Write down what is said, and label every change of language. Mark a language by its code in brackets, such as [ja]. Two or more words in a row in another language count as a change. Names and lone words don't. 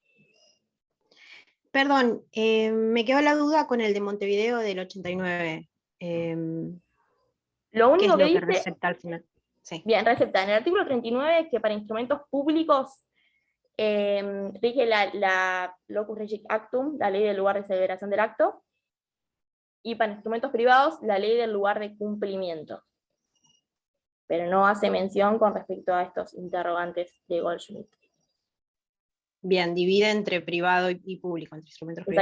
[es] Perdón, me quedó la duda con el de Montevideo del 89. Lo ¿Qué único es lo que que dice, recepta al final? Sí. bien, recepta, en el artículo 39, que para instrumentos públicos rige la [la] locus regit actum, [es] la ley del lugar de celebración del acto, y para instrumentos privados, la ley del lugar de cumplimiento. Pero no hace mención con respecto a estos interrogantes de Goldschmidt. Bien, divide entre privado y público, entre instrumentos privados.